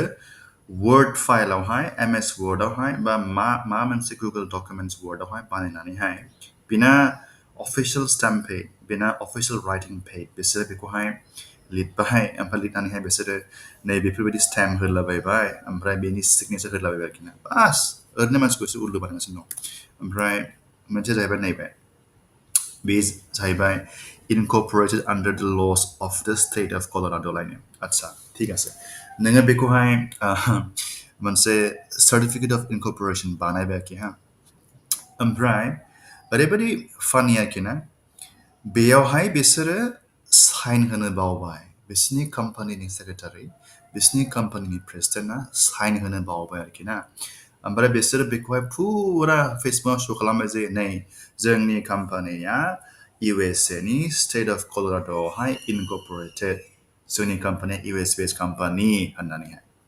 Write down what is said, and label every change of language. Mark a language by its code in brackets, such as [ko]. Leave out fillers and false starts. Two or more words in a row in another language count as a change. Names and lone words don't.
[brx] वर्ड फाइलावहाय MS वर्डआवहाय बा मा मोनसे गुगल डकुमेन्ट्स वर्डआवहाय बानायनानैहाय बिना [en] official stamp pad [brx] बिना [en] official writing pad [brx] बिसोरो बेखौहाय लिरबाय ओमफ्राय लिरनानैहाय बिसोरो नै बेफोरबायदि स्टाम्प होलाबायबाय ओमफ्राय बेनि सिगनेचार होलाबायबाय आरोखि ना बास ओरैनो मानसिखौ एसे उल्लु बानायगासिनो दं ओमफ्राय मोनसे जाहैबाय नैबे बे जाहैबाय incorporated [en] under the laws of the state of Colorado [brx] लायनो [hi] आच्छा ठीक [brx] आसे नोङो बेखौहाय मोनसे [en] certificate of incorporation [brx] बानायबाय आरोखि हा ओमफ्राय ओरैबायदि फानि आरोखि ना बेयावहाय बिसोरो साइन होनो बावबाय बिसोरनि कम्पानिनि सेक्रेटारि बिसोरनि कम्पानिनि प्रेसिडेन्टआ साइन होनो बावबाय आरोखि ना ओमफ्राय बिसोरो बेखौहाय फुरा फेसबुकआव शो खालामबाय जे नै जोंनि कम्पानिया USA नि [en] state of Colorado [brx] इनकर्परेटेड जोंनि कम्पानिया [en] US based [brx] कम्पानि होननानैहाय